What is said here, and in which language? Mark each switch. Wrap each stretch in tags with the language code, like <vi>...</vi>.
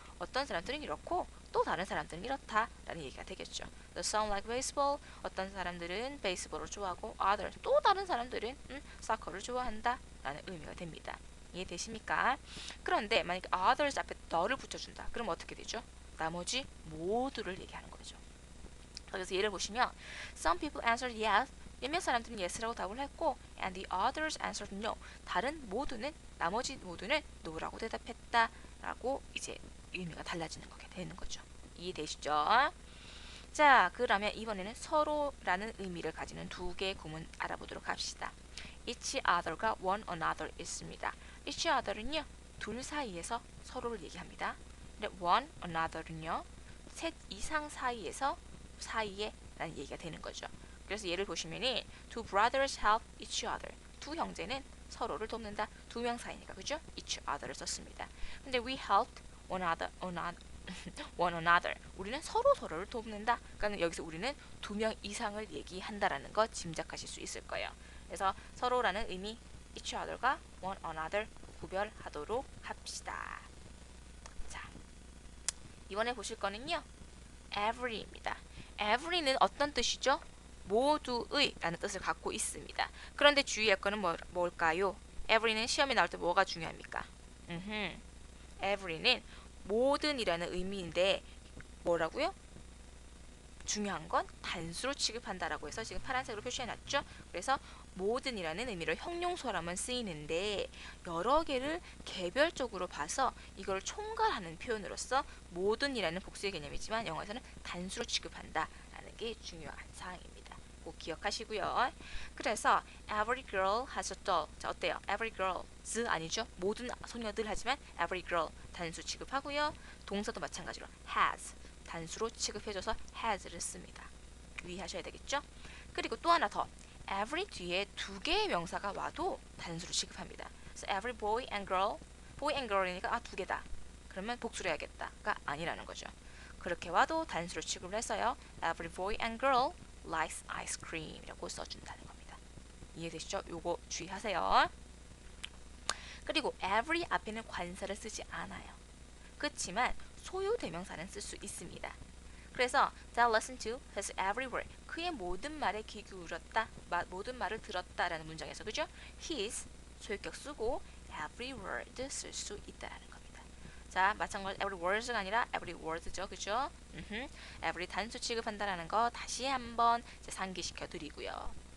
<ko>어떤 사람들은 이렇고 또 다른 사람들은 이렇다라는 얘기가 되겠죠.</ko> <en>The some like baseball.</en> <ko>어떤 사람들은 베이스볼을 좋아하고 others 또 다른 사람들은 사커를 좋아한다라는 의미가 됩니다. 이해되십니까? 그런데 만약에 others 앞에 the를 붙여준다. 그럼 어떻게 되죠? 나머지 모두를 얘기하는 거죠. 그래서 예를 보시면</ko> <en>some people answered yes.</en> <ko>몇몇 사람들은 yes라고 답을 했고</ko> <en>and the others answered no.</en> <ko>다른 모두는 나머지 모두는 no라고 대답했다. 라고 이제 의미가 달라지는 거게 되는 거죠. 이해되시죠? 자, 그러면 이번에는 서로라는 의미를 가지는 두 개의 구문 알아보도록 합시다. each other과 one another 있습니다. each other는요, 둘 사이에서 서로를 얘기합니다. 근데 one another는요, 셋 이상 사이에서 사이에 라는 얘기가 되는 거죠. 그래서 예를 보시면은</ko> <en>two brothers help each other.</en> <ko>두 형제는 서로를 돕는다. 두 명 사이니까 그죠? each other를 썼습니다. 근데</ko> <en>we helped one another.</en> <ko>우리는 서로를 돕는다. 그러니까 여기서 우리는 두 명 이상을 얘기한다라는 거 짐작하실 수 있을 거예요. 그래서 서로라는 의미 each other과 one another 구별하도록 합시다. 자, 이번에 보실 거는요. every입니다. every는 어떤 뜻이죠? 모두의 라는 뜻을 갖고 있습니다. 그런데 주의할 거는 뭘까요? every는 시험에 나올 때 뭐가 중요합니까? every는 모든이라는 의미인데 뭐라고요? 중요한 건 단수로 취급한다라고 해서 지금 파란색으로 표시해놨죠. 그래서 모든이라는 의미로 형용사로만 쓰이는데 여러 개를 개별적으로 봐서 이걸 총괄하는 표현으로서 모든이라는 복수의 개념이지만 영어에서는 단수로 취급한다라는 게 중요한 사항입니다. 꼭 기억하시고요. 그래서</ko> <en>every girl has a doll.</en> <ko>자, 어때요? every girls 아니죠? 모든 소녀들 하지만 every girl 단수 취급하고요. 동사도 마찬가지로 has 단수로 취급해줘서 has를 씁니다. 유의하셔야 되겠죠? 그리고 또 하나 더 every 뒤에 두 개의 명사가 와도 단수로 취급합니다. 그래서 every boy and girl이니까 두 개다. 그러면 복수를 해야겠다가 아니라는 거죠. 그렇게 와도 단수로 취급을 해서요.</ko> <en>every boy and girl likes ice cream이라고</en> <ko>써준다는 겁니다. 이해되시죠? 요거 주의하세요. 그리고 every 앞에는 관사를 쓰지 않아요. 그렇지만 소유 대명사는 쓸 수 있습니다. 그래서</ko> <en>that listened to his every word.</en> <ko>그의 모든 말에 귀 기울였다. 모든 말을 들었다라는 문장에서 그죠? his 소유격 쓰고 every word 쓸 수 있다라는 겁니다. 자, 마찬가지로 every words가 아니라 every word죠. 그죠? every 단수 취급한다라는 거 다시 한번 상기시켜 드리고요.</ko>